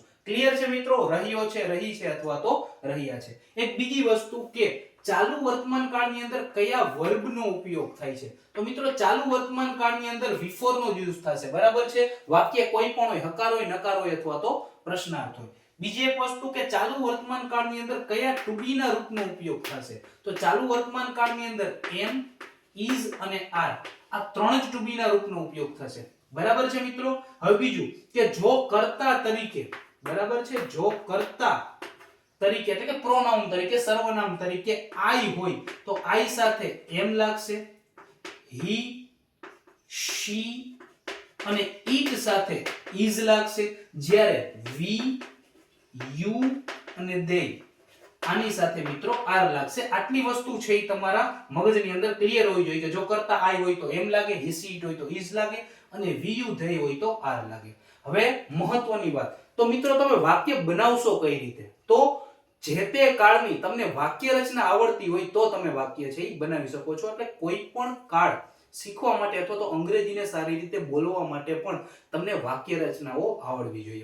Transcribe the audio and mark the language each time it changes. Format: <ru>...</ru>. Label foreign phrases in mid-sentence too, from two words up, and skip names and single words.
<gu>ક્લિયર છે મિત્રો? રહ્યો છે, રહી છે અથવા તો રહ્યા છે. એક બીજી વસ્તુ કે ચાલુ વર્તમાન કાળની અંદર કયા વર્બનો ઉપયોગ થાય છે? તો મિત્રો, ચાલુ વર્તમાન કાળની અંદર before નો યુઝ થશે બરાબર છે. વાક્ય કોઈ પણ હોય, હકાર હોય, નકાર હોય અથવા તો પ્રશ્નાર્થ હોય. બીજી એક વસ્તુ કે ચાલુ વર્તમાન કાળની અંદર કયા</gu> <en>to be</en> <gu>ના રૂપનો ઉપયોગ થશે? તો ચાલુ વર્તમાન કાળની અંદર</gu> <en>am, is</en> <gu>અને are આ ત્રણ જ</gu> <en>to be</en> <gu>ના રૂપનો ઉપયોગ થશે. બરાબર છે મિત્રો? હવે બીજું કે જો કર્તા તરીકે બરાબર છે, જો કર્તા તરીકે એટલે કે પ્રોનાઉન તરીકે, સર્વનામ તરીકે I હોય તો I સાથે am લાગશે,</gu> <en>he, she</en> <gu>અને it સાથે is લાગશે. જ્યારે</gu> <en>we, you</en> <gu>અને they આની સાથે મિત્રો are લાગશે. આટલી વસ્તુ છે એ તમારા મગજની અંદર ક્લિયર હોવી જોઈએ કે જો કરતા I હોય તો am લાગે,</gu> <en>he, she, it</en> <gu>હોય તો is લાગે અને</gu> <en>we, you, they</en> <gu>હોય તો are લાગે. હવે મહત્વની વાત, તો મિત્રો તમે વાક્ય બનાવશો કઈ રીતે? તો જે તે કાળની તમને વાક્ય રચના આવડતી હોય તો તમે વાક્ય છે એ બનાવી શકો છો. એટલે કોઈ પણ કાળ શીખવા માટે અથવા તો અંગ્રેજીને સારી રીતે બોલવા માટે પણ તમને વાક્ય રચનાઓ આવડવી જોઈએ.</gu>